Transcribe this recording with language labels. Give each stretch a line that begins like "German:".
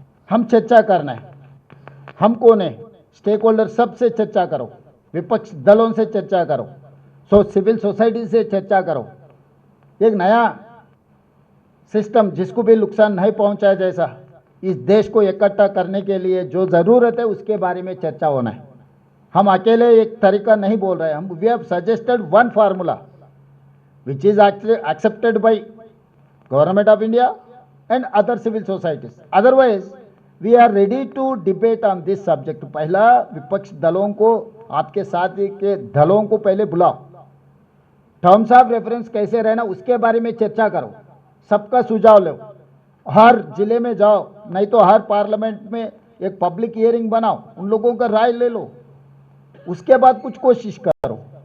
Hindi: हम चर्चा करना है, हम कौन है, स्टेक होल्डर सबसे चर्चा करो, विपक्ष दलों से चर्चा करो, सिविल सोसाइटी से चर्चा करो, एक नया सिस्टम जिसको भी नुकसान नहीं पहुंचाए जैसा इस देश को इकट्ठा करने के लिए जो ज़रूरत है उसके बारे में चर्चा होना है। हम अकेले एक तरीका नहीं बोल रहे,
English: हम we have suggested one formula which is actually accepted by government of India and other civil societies. Otherwise, we are ready to debate on this subject.
Hindi: पहला विपक्ष दलों को, आपके साथ के दलों को पहले बुलाओ, टर्म्स ऑफ रेफरेंस कैसे रहना उसके बारे में चर्चा करो, सबका सुझाव लो, हर जिले में जाओ, नहीं तो हर पार्लियामेंट में एक पब्लिक हियरिंग बनाओ, उन लोगों का राय ले लो, उसके बाद कुछ कोशिश करो।